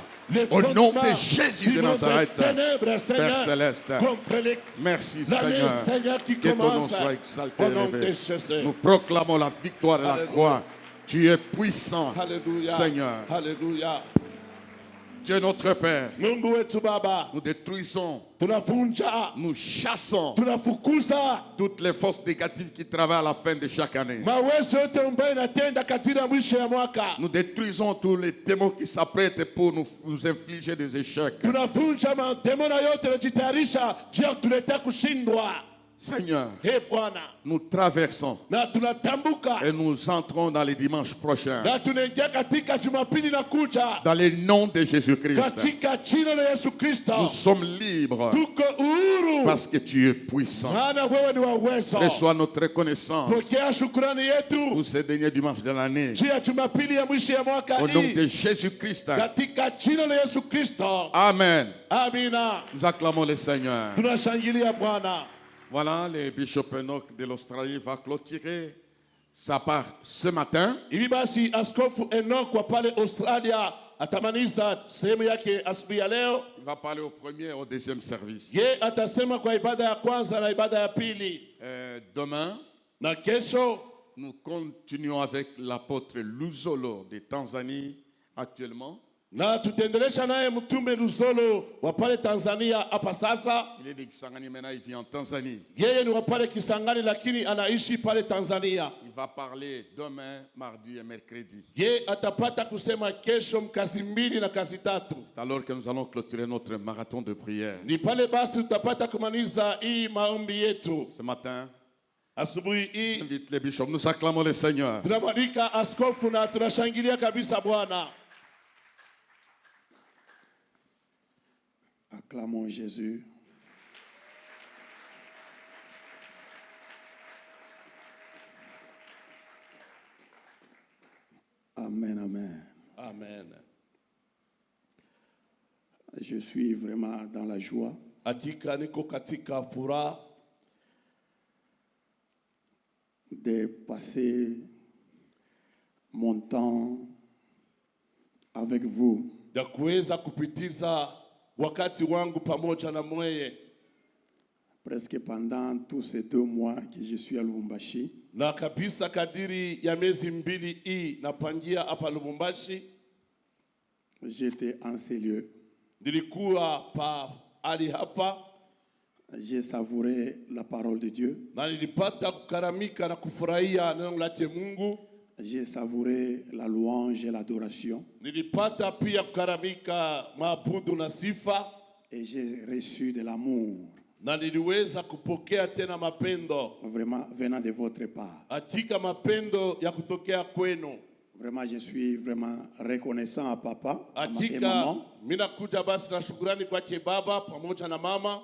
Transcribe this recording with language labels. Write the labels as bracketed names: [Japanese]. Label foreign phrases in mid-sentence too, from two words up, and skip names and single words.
[French] Au nom de Jésus de Nazareth, Père Céleste, merci Seigneur, que ton nom soit exalté et élevé. Nous proclamons la victoire de la croix. Tu es puissant, Seigneur. Alléluia. Tu es notre Père. [Swahili] Mungu wetu Baba, [French] Nous détruisons, [Swahili] tunavunja, [French] nous chassons [Swahili] tunafukuza [French] toutes les forces négatives qui travaillent à la fin de chaque année. [Swahili] mawezo yote ambayo inatenda katika mwisho ya mwaka. [French] Nous détruisons tous les démons qui s'apprêtent pour nous infliger des échecs. [Swahili] Tunavunja mademona yote yanajitayarisha juu ya kutuletea kushindwa. [French] Seigneur, [Swahili] Ee Bwana, [French] nous traversons [Swahili] na tunatambuka [French] et nous entrons dans les dimanches prochains. [Swahili] na tunaingia katika Jumapili na kuja [French] Dans le nom de Jésus-Christ, [Swahili] katika jina la Yesu Kristo. [French] nous sommes libres [Swahili] Tuko uhuru [French] parce que tu es puissant. [Swahili] maana wewe ni wa uwezo. [French] Reçois notre reconnaissance [Swahili] Pokea shukrani yetu [French] pour ces derniers dimanches de l'année. [Swahili] juu ya Jumapili ya mwisho ya mwaka [French] Au nom hii de Jésus-Christ. [Swahili] katika jina la Yesu Kristo. Amen. Amina. [French] Nous acclamons le Seigneur. [Swahili] Tunashangilia Bwana. [French] Voilà, le bishop Enoch de l'Australie va clôturer sa part ce matin. [Swahili] Hivi basi Askofu Enoch wa pale Australia atamaliza sehemu yake asubuhi ya leo. [French] Il va parler au premier et au deuxième service. [Swahili] Ye atasema kwa ibada ya kwanza na ibada ya pili. [French] Demain, [Swahili] Na kesho [French] nous continuons avec l'apôtre Luzolo de Tanzanie actuellement. [Swahili] na tutaendelesha naye mtume Luzolo wa pale Tanzania hapa sasa. [French] Il est de Kisangani, maintenant il vit en Tanzanie. [Swahili] Yeye ni wa pale Kisangani lakini anaishi pale Tanzania. [French] Il va parler demain, mardi et mercredi. [Swahili] Ye atapata kusema kesho mkazi mbili na kazi tatu. [French] C'est alors que nous allons clôturer notre marathon de prière. [Swahili] Ni pale basi tutapata kumaliza hii maombi yetu. [French] Ce matin, [Swahili] Asubuhi hii [French] j'invite les bishops. Nous acclamons le Seigneur. [Swahili] tunamwalika askofu na tunashangilia kabisa Bwana. [French] Acclamons Jésus. Amen, amen. Amen. Je suis vraiment dans la joie [Swahili] Hakika niko katika furaha [French] de passer mon temps avec vous. [Swahili] ya kuweza kupitiza wakati wangu pamoja na mweye. [French] Presque pendant tous ces 2 mois que je suis à Lubumbashi, [Swahili] Na kabisa kadiri ya miezi mbili hii napangia hapa Lubumbashi, [French] j'étais en ces lieux. [Swahili] nilikuwa pa ali hapa [French] J'ai savouré la parole de Dieu. [Swahili] na nilipata kukaramika na kufurahia neno lake Mungu. [French] J'ai savouré la louange et l'adoration. [Swahili] Nilipata pia kukaramika maabudu na sifa, [French] Et j'ai reçu de l'amour, [Swahili] na niliweza kupokea tena mapendo. [French] vraiment venant de votre part. [Swahili] Hakika mapendo ya kutokea kwenu. [French] Vraiment, je suis vraiment reconnaissant à papa et [Swahili] Hakika [French] maman. [Swahili] mina kuja basi na shukrani kwake baba pamoja na mama.